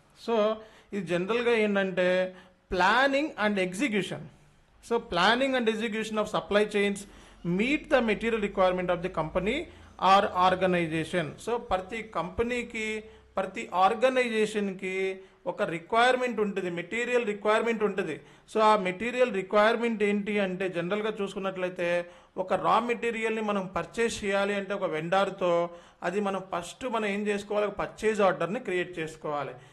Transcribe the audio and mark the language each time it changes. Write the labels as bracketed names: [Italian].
[Telugu] So ఇది జనరల్గా ఏంటంటే planning and execution. [English] Planning and execution of supply chains meet the material requirement of the company or organization. [Telugu] So ప్రతి కంపెనీకి, ప్రతి ఆర్గనైజేషన్కి ఒక రిక్వైర్మెంట్ ఉంటుంది, మెటీరియల్ రిక్వైర్మెంట్ ఉంటుంది. సో ఆ మెటీరియల్ రిక్వైర్మెంట్ ఏంటి అంటే జనరల్గా చూసుకున్నట్లయితే ఒక రా మెటీరియల్ని మనం పర్చేస్ చేయాలి అంటే ఒక వెండార్తో అది మనం ఫస్ట్ ఏం చేసుకోవాలి, ఒక పర్చేజ్ ఆర్డర్ని క్రియేట్ చేసుకోవాలి.